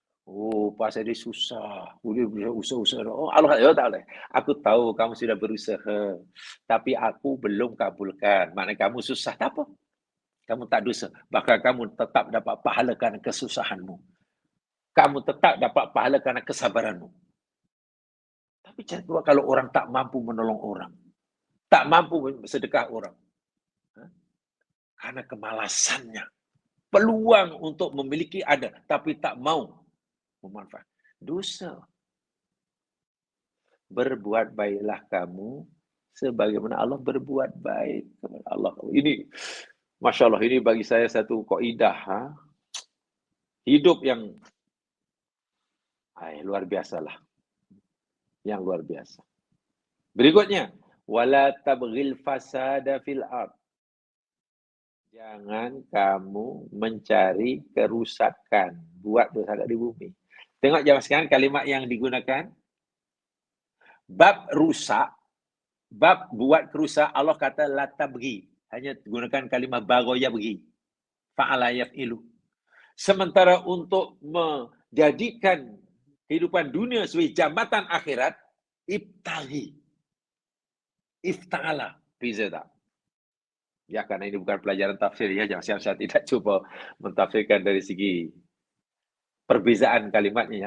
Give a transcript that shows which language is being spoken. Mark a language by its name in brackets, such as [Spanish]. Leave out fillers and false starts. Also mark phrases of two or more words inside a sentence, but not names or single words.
[Malay] Oh, pasal dia susah. Dia usaha-usaha. Oh, Allah, ya tak boleh. Aku tahu kamu sudah berusaha, tapi aku belum kabulkan. Maknanya kamu susah, tak apa. Kamu tak dosa. Bahkan kamu tetap dapat pahala kerana kesusahanmu. Kamu tetap dapat pahala kerana kesabaranmu. Tapi coba kalau orang tak mampu menolong orang, tak mampu sedekah orang, karena kemalasannya. Peluang untuk memiliki ada, tapi tak mau memanfaatkan. Dosa. Berbuat baiklah kamu sebagaimana Allah berbuat baik kepada Allah. Ini, Masya Allah, ini bagi saya satu kaidah. Hidup yang luar biasa lah. Yang luar biasa. Berikutnya, [Arabic] ولا تبغ الفساد في الأرض. [Malay] Jangan kamu mencari kerusakan, buat kerusakan di bumi. Tengok zaman sekarang kalimat yang digunakan, bab rusak, bab buat kerusak, Allah kata [Arabic] لا تبغ. [Malay] Hanya gunakan kalimah [Arabic] بغى يبغي. فعل يفعل. [Malay] Sementara untuk menjadikan kehidupan dunia sebagai jambatan akhirat, ibtaghi. Ifta'ala. Beza tak? Ya, karena ini bukan pelajaran tafsir ya, jangan saya tidak cuba mentafsirkan dari segi perbezaan kalimatnya.